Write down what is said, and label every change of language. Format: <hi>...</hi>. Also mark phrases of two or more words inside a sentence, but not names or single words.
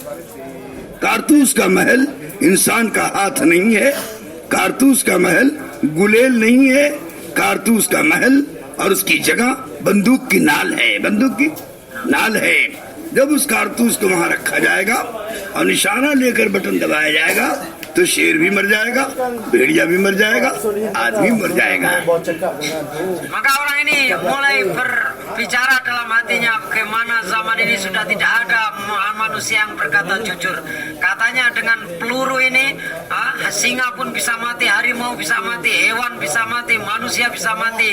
<hi>कारतूस का महल इंसान का हाथ नहीं है, कारतूस का महल गुलेल नहीं है, कारतूस का महल और उसकी जगह बंदूक की नाल है, बंदूक की नाल है। जब उस कारतूस को वहां रखा जाएगा और निशाना लेकर बटन दबाया जाएगा तो शेर भी मर जाएगा, भेड़िया भी मर जाएगा, आदमी मर जाएगा।</hi> <id>Maka orang ini mulai berbicara dalam hatinya, bagaimana zaman ini sudah tidak ada manusia yang berkata jujur. Katanya dengan peluru ini singa pun bisa mati, harimau bisa mati, hewan bisa mati, manusia bisa mati.</id>